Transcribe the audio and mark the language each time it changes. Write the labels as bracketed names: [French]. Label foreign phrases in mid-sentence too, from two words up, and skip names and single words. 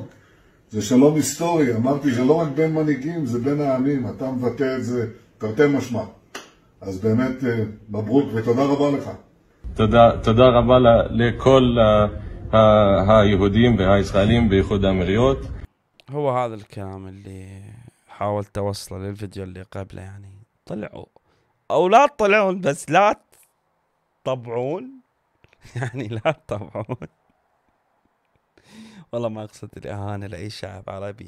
[Hebrew] זה שלום היסטורי, אמרתי, זה לא רק בין מנהיגים, זה בין העמים, אתה מבטא את זה תרתי משמע. אז באמת מברוק ותודה רבה לך. תודה רבה לכל היהודים והישראלים באיחוד האמירויות. [Arabic] هو هذا الكلام اللي حاولت اوصله للفيديو اللي قبله. يعني طلعوا او لا تطلعون، بس لا تطبعون. يعني لا تطبعون. والله ما اقصد الاهانه لاي شعب عربي.